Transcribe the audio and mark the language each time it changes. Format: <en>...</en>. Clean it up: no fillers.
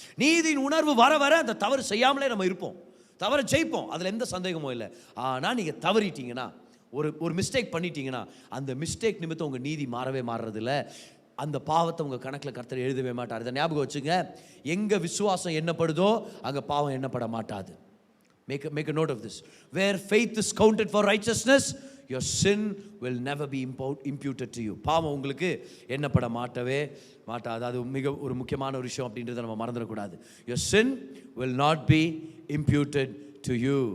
<ta>நீதியின் உணர்வு வர வர அந்த தவறு செய்யாமலே நம்ம இருப்போம், தவறு ஜெயிப்போம், அதுல எந்த சந்தேகமும் இல்லை. ஆனா நீங்க தவறிட்டீங்கன்னா, ஒரு மிஸ்டேக் பண்ணிட்டீங்கன்னா அந்த மிஸ்டேக் நிமித்தம் உங்க நீதி மாறவே மாறுறது இல்லை. அந்த பாவத்தை உங்க கணக்கில் கர்த்தர் எழுதவே மாட்டார். இதை ஞாபகம் வச்சுங்க. எங்க விசுவாசம் எண்ணப்படுதோ அங்க பாவம் எண்ணப்பட மாட்டாது.</ta> <en>Make a note of this. Where faith is counted for righteousness, your sin will never be imputed to you.</en> <ta>பாவம் உங்களுக்கு எண்ணப்பட மாட்டவே மாட்டாது. அது ஒரு முக்கியமான ஒரு விஷயம் அப்படின்றத நம்ம மறந்துடக்கூடாது.</ta> <en>Your sin will not be imputed to you.</en>